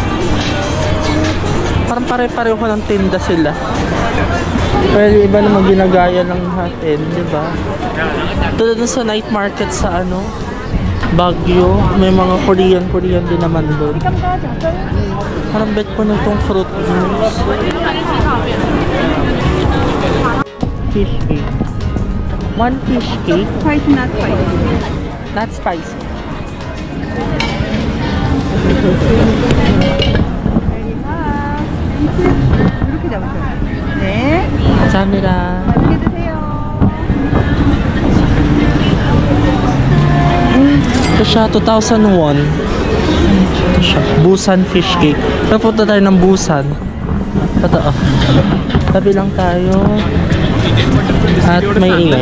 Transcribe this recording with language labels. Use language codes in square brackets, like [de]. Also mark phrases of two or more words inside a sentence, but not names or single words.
[tl] Parang pare-pareho ko ng tinda sila. Pero iba naman ginagaya ng natin, di ba? Tulad sa [en] night market [tl] sa Baguio, may mga Korean din naman doon. Parang bet ko na itong [en] fruit juice. Fish cake. 1 fish cake. Spicy, not spicy. Not spicy. [ko] 이렇게 잡으세요. 네. 감사합니다. 맛있게 드세요. [tl] Ito siya, 2,000 won. siya. Busan [en] fish cake. [tl] Napunta tayo ng Busan. Totoo. Tabi lang tayo. At may ingay.